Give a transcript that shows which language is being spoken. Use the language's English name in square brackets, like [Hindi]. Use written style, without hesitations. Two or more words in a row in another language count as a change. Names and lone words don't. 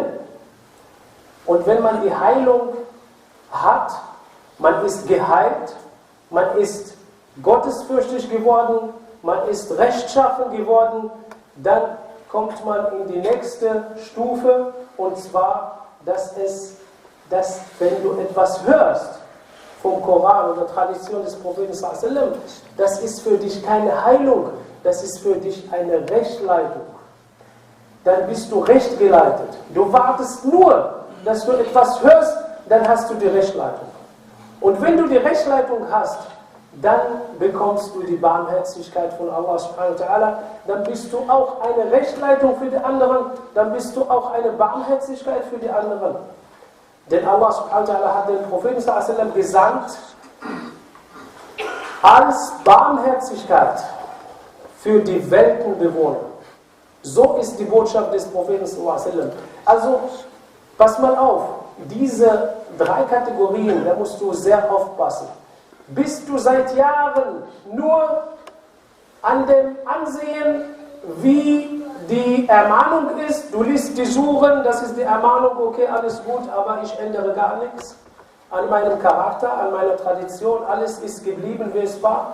[German] Und wenn man die Heilung hat, man ist geheilt, man ist gottesfürchtig geworden, man ist rechtschaffen geworden, dann kommt man in die nächste Stufe, und zwar, dass wenn du etwas hörst vom Koran oder Tradition des Propheten [Arabic] صلى الله عليه وسلم, [German] das ist für dich keine Heilung, das ist für dich eine Rechtleitung. Dann bist du rechtgeleitet. Du wartest nur, dass du etwas hörst, dann hast du die Rechtleitung. Und wenn du die Rechtleitung hast, dann bekommst du die Barmherzigkeit von [Arabic] الله سبحانه وتعالى, [German] dann bist du auch eine Rechtleitung für die anderen, dann bist du auch eine Barmherzigkeit für die anderen. Denn [Arabic] الله سبحانه وتعالى [German] hat den Propheten [Arabic] صلى الله عليه وسلم [German] gesandt als Barmherzigkeit für die Weltenbewohner. So ist die Botschaft des Propheten [Arabic] صلى الله عليه وسلم. [German] Also, pass mal auf, diese 3 Kategorien, da musst du sehr aufpassen. Bist du seit Jahren nur an dem Ansehen, wie die Ermahnung ist, du liest die Suren, das ist die Ermahnung, okay, alles gut, aber ich ändere gar nichts an meinem Charakter, an meiner Tradition, alles ist geblieben, wie es war.